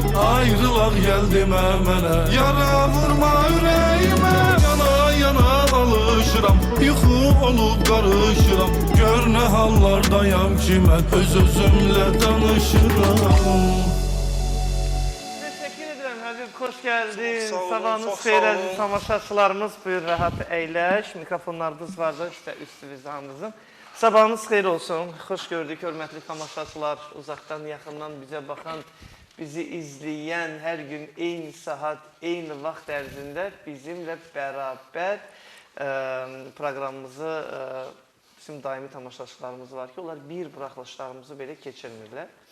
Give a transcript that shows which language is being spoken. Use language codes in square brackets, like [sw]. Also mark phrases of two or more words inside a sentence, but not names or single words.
[az] Ayrılaq gəl demə mənə, yara vurma ürəyimə. Yana yana alışıram, yuxu olub qarışıram. Gör nə hallardayam ki mən öz-özümlə danışıram. [tr] Teşekkür ederim Habib, hoş geldin. [az] Sabahınız xeyir əziz tamaşaçılarımız. Buyur rahat əyləş. Mikrofonlarınız var da işte üstünüzdə hamınızın. Sabahınız xeyir olsun. Xoş gördük hörmətli tamaşaçılar. Uzaqdan yaxından bizə baxan, bizi izləyən, hər gün eyni saat, eyni vaxt ərzində bizimlə bərabər proqramımızı bizim daimi tamaşaçılarımız var ki, onlar bir buraxılışlarımızı belə keçirmirlər.